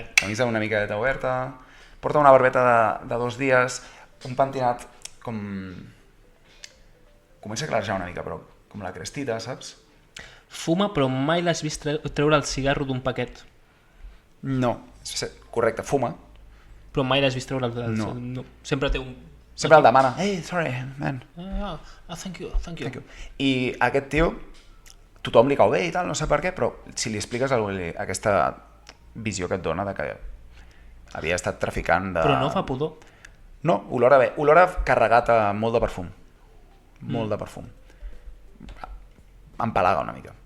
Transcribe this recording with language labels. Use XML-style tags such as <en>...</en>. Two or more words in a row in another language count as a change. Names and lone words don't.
<ca>Camisa una miqueta oberta, porta una barbeta de 2 dies, un pentinat com... Comença a clarejar una mica, però com la crestita, saps? Fuma, però mai l'has vist treure el cigarro d'un paquet. No, correcte, fuma. Però mai l'has vist treure el... No. Sempre té un... Sempre el demana.</ca> <en>Hey, sorry, man. Thank you.</en> <ca>I aquest tio, tothom li cau bé i tal, no sé per què, però si li expliques aquesta visió que et dona de que havia estat traficant de... Però no fa pudor. No, olora bé. Olora carregat amb molt de perfum. Molt de perfum. Empalaga una mica.</ca>